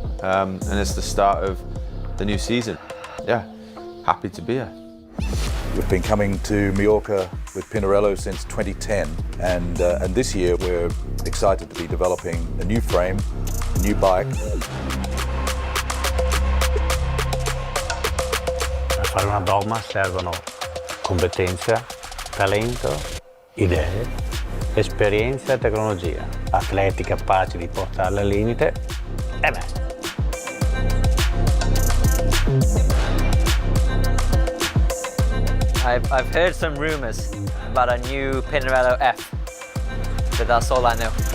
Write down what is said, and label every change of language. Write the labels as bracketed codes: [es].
[en] And it's the start of the new season. Yeah, happy to be here. We've been coming to Mallorca with Pinarello since 2010, and this year we're excited to be developing a new frame, a new bike. [it] Per fare una Dogma servono competenza, talento, idee, esperienza e tecnologia, atleti capaci di portarla al limite e me. [en] I've heard some rumors about a new Pinarello F, but that's all I know.